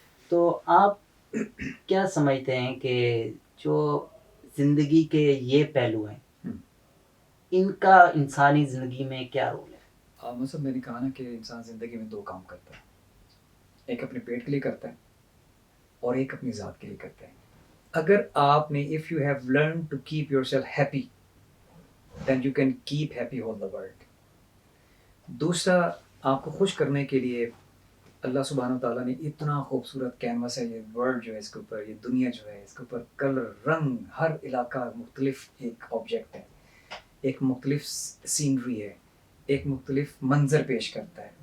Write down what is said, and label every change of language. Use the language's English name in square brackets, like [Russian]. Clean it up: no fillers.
[Urdu] تو آپ کیا سمجھتے ہیں کہ جو زندگی کے یہ پہلو ہیں, ان کا انسانی زندگی میں کیا رول ہے؟ مطلب میں نے کہا نا کہ انسان زندگی میں دو کام کرتا ہے, ایک اپنے پیٹ کے لیے کرتا ہے اور ایک اپنی ذات کے لیے کرتا ہے. اگر آپ نے [English] if you have learned to keep yourself happy then you can keep happy all the world. [Urdu] دوسرا, آپ کو خوش کرنے کے لیے اللہ سبحانہ تعالیٰ نے اتنا خوبصورت کینوس ہے یہ ورلڈ جو ہے, اس کے اوپر یہ دنیا جو ہے, اس کے اوپر کلر رنگ, ہر علاقہ مختلف ایک آبجیکٹ ہے, ایک مختلف سینری ہے, ایک مختلف منظر پیش کرتا ہے.